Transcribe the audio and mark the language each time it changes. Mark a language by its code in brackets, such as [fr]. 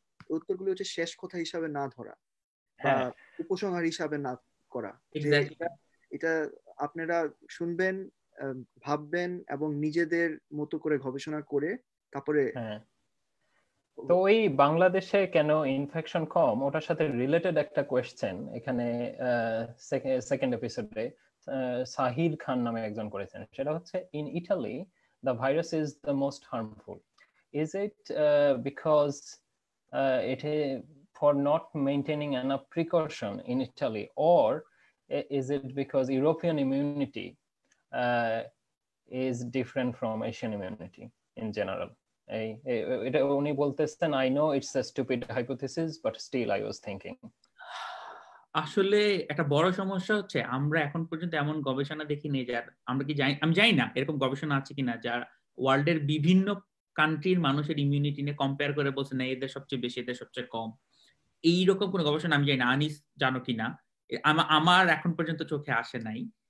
[bn] উত্তরগুলো হচ্ছে শেষ কথা হিসাবে না ধরা বা উপসংহার হিসাবে না করা, যে এটা আপনারা শুনবেন, ভাববেন এবং নিজেদের মতো করে গবেষণা করে তারপরে। তো ওই বাংলাদেশে কেন ইনফেকশন কম, ওটার সাথে রিলেটেড একটা কোয়েশ্চেন এখানে সেকেন্ড এপিসোডে সাহির খান নামে একজন করেছেন। সেটা হচ্ছে, [en] In Italy the virus is the most harmful. Is it because it is for not maintaining enough precaution in Italy, or is it because European immunity is different from Asian immunity in general? [bn] এটা উনি বলতেছেন, [en] I know it's a stupid hypothesis but still I was thinking. [bn] আসলে একটা বড় সমস্যা হচ্ছে আমরা এখন পর্যন্ত এমন গবেষণা দেখিনি, যার আমরা কি জানি, আমি জানি না এরকম গবেষণা আছে কিনা যার ওয়ার্ল্ডের বিভিন্ন কান্ট্রির মানুষের ইমিউনিটি নিয়ে কম্পেয়ার করে বলছে না এদের সবচেয়ে বেশি এদের সবচেয়ে কম। এইরকম কোনো গবেষণা আমি জানি না। আনিস জানো কিনা? আমার এখন পর্যন্ত চোখে আসে নাই।